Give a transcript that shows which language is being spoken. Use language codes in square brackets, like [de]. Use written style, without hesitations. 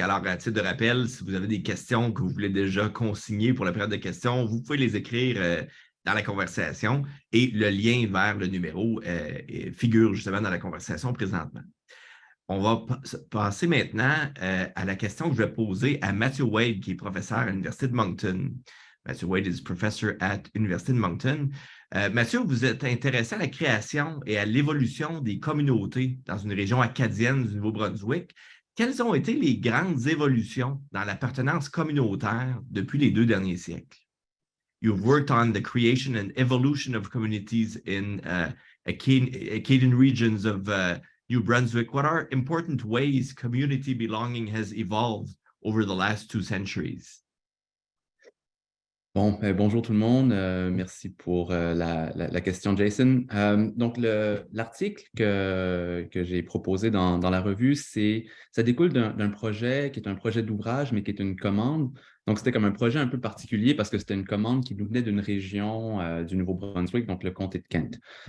[fr] Alors, à titre de rappel, si vous avez des questions que vous voulez déjà consigner pour la période de questions, vous pouvez les écrire dans la conversation et le lien vers le numéro figure justement dans la conversation présentement. On va passer maintenant à la question que je vais poser à Matthew Wade, qui est professeur à l'Université de Moncton. [en] Matthew Wade is professor at University of Moncton. [fr] Mathieu, vous êtes intéressé à la création et à l'évolution des communautés dans une région acadienne du Nouveau-Brunswick. quelles ont été les grandes évolutions dans l'appartenance communautaire depuis les 2 derniers siècles? [en] You've worked on the creation and evolution of communities in Acadian regions of New Brunswick. What are important ways community belonging has evolved over the last 2 centuries? [fr] Bon, bonjour tout le monde. Merci pour la question, Jason. Donc, l'article que j'ai proposé dans la revue, ça découle d'un projet qui est un projet d'ouvrage, mais qui est une commande. Donc, c'était comme un projet un peu particulier parce que c'était une commande qui nous venait d'une région du Nouveau-Brunswick, donc le comté de Kent.